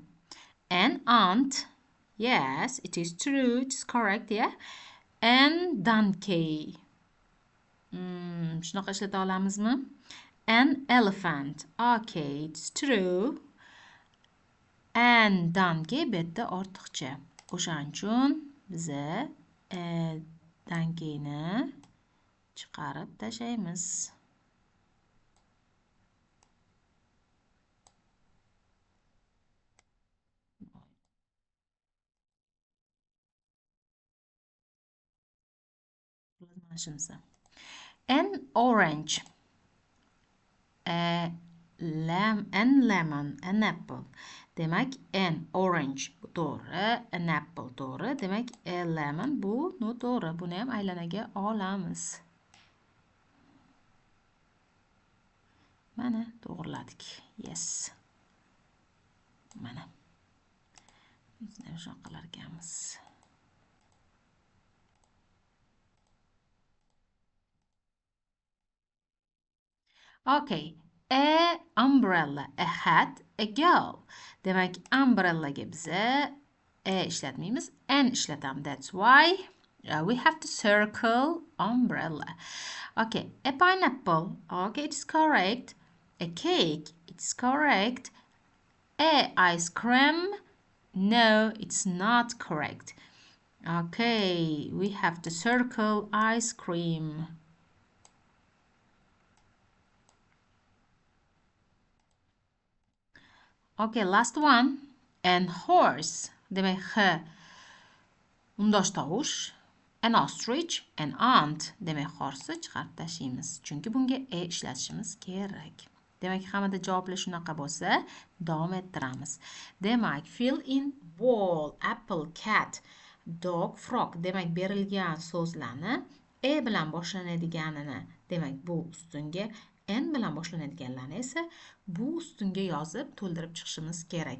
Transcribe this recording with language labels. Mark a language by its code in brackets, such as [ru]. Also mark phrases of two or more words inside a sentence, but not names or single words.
[en] An aunt. Yes, it is true. It is correct, yeah. An donkey. [uz] Shunaqa ishlata olamizmi? [en] An elephant. Okay, it's true. An donkey [uz] bu yerda ortiqcha. O'shaning uchun biz donkeyni chiqarib tashlaymiz. [en] An orange. An lemon. An apple. [uz] Demak, [en] an orange [uz] bu to'g'ri, [en] an apple [uz] to'g'ri. Demak, [en] a lemon [uz] bu noto'g'ri. Buni ham aylanaga olamiz. Mana to'g'riladik. Yes. Mana. Biz shunaqa qilar ekanmiz. [en] Okay. A umbrella, a hat, a girl. [uz] Demak, umbrellaga biza ishlatmaymiz, an ishlatamiz. [en] That's why we have to circle umbrella. Okay, a pineapple. Okay, it's correct. A cake. It's correct. A ice cream. No, it's not correct. Okay, we have to circle ice cream. Okay, last one. And horse. [uz] Demek H. Undosh tovush. [en] An ostrich, an ant. [uz] Demek horse chiqarib tashlaymiz. Chunki bunga e ishlatishimiz kerak. Demak, hammada javoblar shunaqa bo'lsa, davom ettiramiz. Demak, [en] fill in ball, apple, cat, dog, frog. [uz] Demak, berilgan so'zlarni e bilan boshlanadiganini, demak, bu ustunga, n bilan boshlanadiganlarni esa bu ustunga yozib to'ldirib chiqishimiz kerak.